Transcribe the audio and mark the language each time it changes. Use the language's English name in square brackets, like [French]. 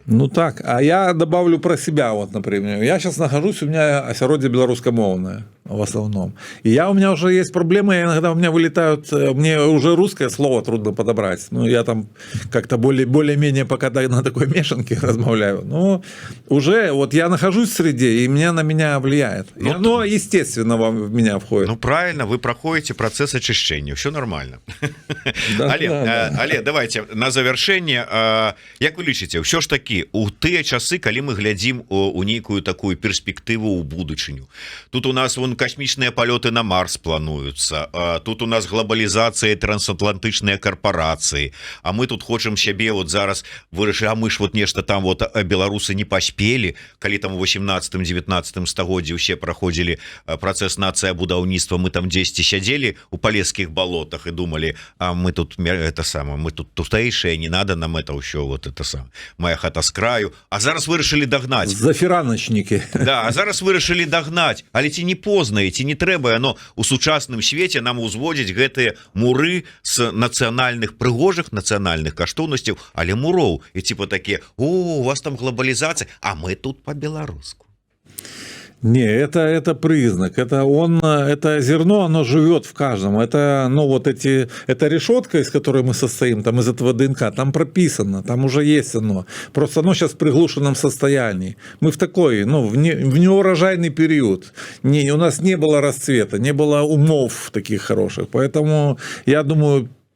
[Russian] Ну так, а я добавлю про себя, вот, например, я сейчас нахожусь, у меня осяроддзе беларускамоўнае в основном, и у меня уже есть проблемы, иногда у меня вылетают, мне уже русское слово трудно подобрать, ну я там как-то более-менее пока на такой мешанке размовляю, но уже вот я нахожусь в среде, и на меня влияет, и оно естественно в меня входит. Ну правильно, вы проходите процесс очищения, все нормально. [Belarusian] Але давайте на завершение, як вы лічыце, ўсё ж таки у тыя часы, калі мы глядзім у нейкую такую перспектыву ў будучыню, тут у нас вон космічныя палёты на Марс плануюцца, тут у нас глобалізацыя, трансатлантычныя карпорацыі, а мы тут хочам сябе вот зараз вырашыць, а мы ж вот нешта там вот беларусы не паспелі, калі там у 18-19 стагоддзі ўсе праходзілі працэс нацыябудаўніцтва, мы там 10 сядзелі у палескіх балотах і думалі, а мы тут это самое, мы тут тутэйшие, не надо нам это ўсё вот это самое, моя хата з краю, а зараз вырашылі дагнаць. Зафіраначнікі. Да, а зараз вырашылі дагнаць, але ці не позна, ці не трэба яно у сучасным свеце нам узводзіць гэтыя муры з нацыянальных прыгожых нацыянальных каштоўнасцяў, але муроў, і типа такія, о, у вас там глобалізацыя, а мы тут по-беларуску. [Russian] Не, это признак, это зерно, оно живет в каждом, это, ну, вот эта решетка, из которой мы состоим, там из этого ДНК, там прописано, там уже есть оно, просто оно сейчас в приглушенном состоянии, мы в такой, ну, в неурожайный период, у нас не было расцвета, не было умов таких хороших, поэтому, я думаю,